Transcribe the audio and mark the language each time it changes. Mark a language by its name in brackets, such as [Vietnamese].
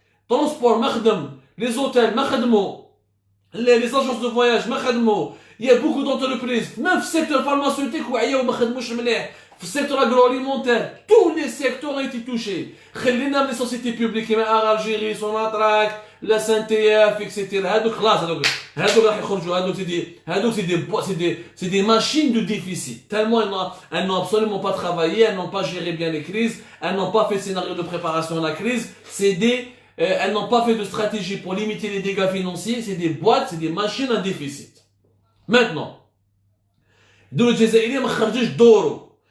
[French] Transport [Arabic] ما خدم، [French] les hôtels [Arabic] ما خدموا، [French] les agences de voyage ما خدموا. Il y a beaucoup d'entreprises, même le secteur pharmaceutique [Arabic] وعياو ما خدموش مليح. [French] Le secteur agroalimentaire, tous les secteurs ont été touchés. [Arabic] خلينا من [French] les sociétés publiques [Arabic] كيما [French] Algérie, Sonatrach, la SNTF, etc. [Arabic] هادوك خلاص هادوك راح يخرجوا. هادوك [French] c'est des machines de déficit. Tellement elles n'ont absolument pas travaillé, elles n'ont pas géré bien les crises, elles n'ont pas fait de scénario de préparation à la crise. Elles n'ont pas fait de stratégie pour limiter les dégâts financiers. C'est des boîtes, c'est des machines à déficit. Maintenant, [Arabic] الدولة الجزائرية ما خرجتش دورو.